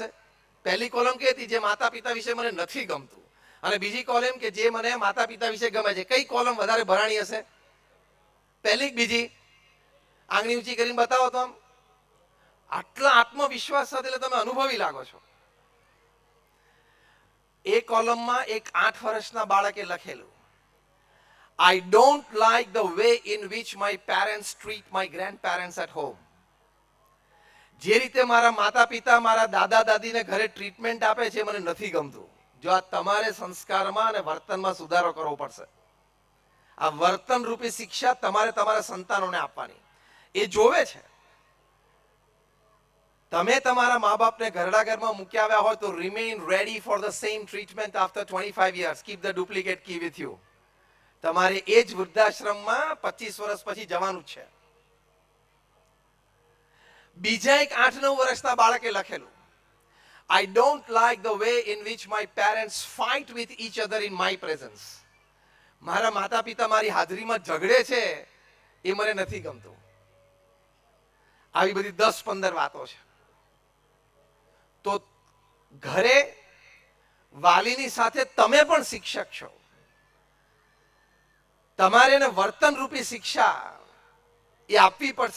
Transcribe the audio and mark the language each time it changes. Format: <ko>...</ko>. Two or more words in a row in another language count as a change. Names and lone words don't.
<gu>પહેલી કોલમ કે હતી જે માતા પિતા વિશે મને નથી ગમતું, અને બીજી કોલમ કે જે મને માતા પિતા વિશે ગમે છે. કઈ કોલમ વધારે ભરાણી હશે? પહેલી કે બીજી? આંગળી ઊંચી કરીને બતાવો તો. આમ આટલા આત્મવિશ્વાસ સાથે એટલે તમે અનુભવી લાગો છો. એ કોલમમાં એક 8 વર્ષના બાળકે લખેલું,</gu> <en>I don't like the way in which my parents treat my grandparents at home.</en> <gu>જે રીતે મારા માતા પિતા મારા દાદા દાદીને ઘરે ટ્રીટમેન્ટ આપે છે મને નથી ગમતું. જો આ તમારે સંસ્કારમાં અને વર્તનમાં સુધારો કરવો પડશે. આ વર્તન રૂપી શિક્ષા તમારે તમારા સંતાનોને આપવાની. એ જોવે છે. તમે તમારા મા બાપને ઘરડા ઘરમાં મૂક્યા આવ્યા હોય તો</gu> <en>remain ready for the same treatment after 25 years. Keep the duplicate key with you.</en> <gu>તમારે એ જ વૃદ્ધાશ્રમમાં 25 વર્ષ પછી જવાનું જ છે. બીજા એક 8-9 વર્ષના બાળકે લખેલું,</gu> <en>I don't like the way in which my parents fight with each other in my presence.</en> <gu>મારા માતા પિતા મારી હાજરીમાં ઝઘડે છે એ મને નથી ગમતું. આવી બધી 10-15 વાતો છે. તો ઘરે વાલીની સાથે તમે પણ શિક્ષક છો. તમારે એને વર્તન રૂપી શિક્ષા એ આપવી પડશે.</gu>